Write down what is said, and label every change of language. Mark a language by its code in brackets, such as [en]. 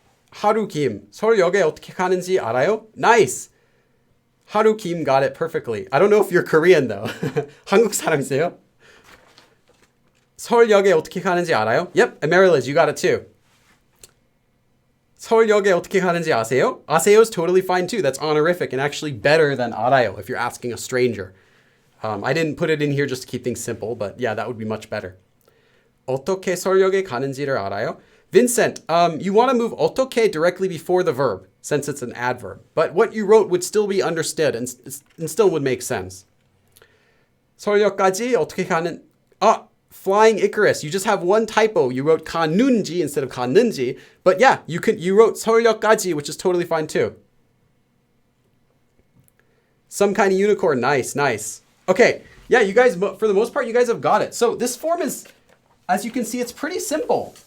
[ko] 하루김, 서울역에 어떻게 가는지 알아요? [en] Nice. 하루김 got it perfectly. I don't know if you're Korean though. [ko] 한국 사람이세요? 서울역에 어떻게 가는지 알아요? [en] Yep, and Mary Liz, you got it too. [ko] 서울역에 어떻게 가는지 아세요? [en] 아세요 is totally fine too. That's honorific and actually better than 알아요 if you're asking a stranger. I didn't put it in here just to keep things simple, but yeah, that would be much better. [ko] 어떻게 서울역에 가는지를 알아요? [en] Vincent, you want to move 어떻게 directly before the verb, since it's an adverb. But what you wrote would still be understood and still would make sense. [ko] 서울역까지 어떻게 가는... [en] Flying Icarus. You just have one typo. You wrote 가는지 instead of 가는지. But yeah, you wrote 서울역까지, which is totally fine too. Some kind of unicorn. Nice, nice. Okay. Yeah, you guys, for the most part, you guys have got it. So this form is, as you can see, it's pretty simple.